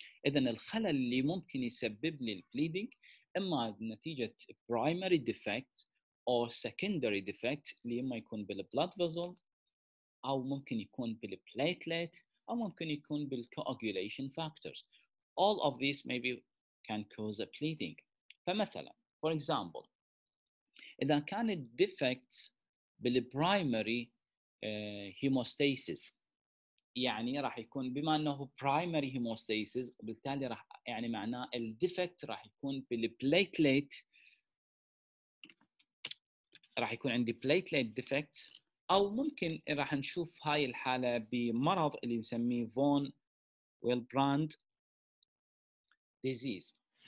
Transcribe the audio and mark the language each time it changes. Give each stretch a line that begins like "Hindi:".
Arabic: اذا الخلل اللي ممكن يسبب لي البليدنج اما نتيجه
English: primary defect or secondary defect
Arabic: اللي اما يكون بالبلد فيزل او ممكن يكون بالبليتلت او ممكن يكون بالcoagulation factors.
English: All of these maybe can cause a bleeding.
Arabic: فمثلا for example إذا كانت defects بالبرايمري hemostasis، يعني راح يكون بما أنه primary hemostasis وبالتالي راح يعني معناه الديفكت راح يكون بالبليتليت، راح يكون عندي
English: platelet defects،
Arabic: أو ممكن راح نشوف هاي الحالة بمرض اللي نسميه فون ويلبراند disease.